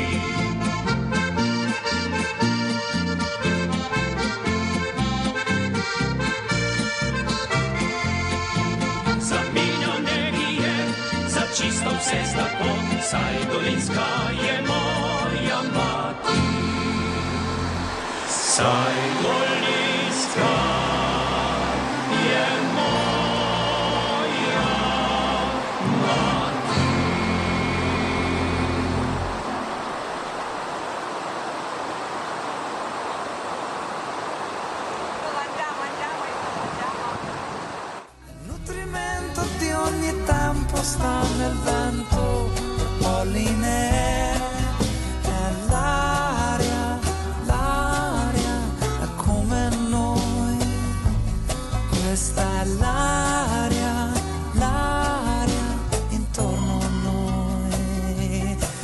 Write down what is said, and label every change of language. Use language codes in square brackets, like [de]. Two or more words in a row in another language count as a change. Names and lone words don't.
[sl] Zamenjane bije, za čisto vse zlato, saj Dolenjska je moja mati. Saj Dolenjska je moja mati. [it] Nutrimento di ogni tempo sta nel vento, polline, è l'aria, l'aria è come noi, questa è l'aria, l'aria intorno a noi.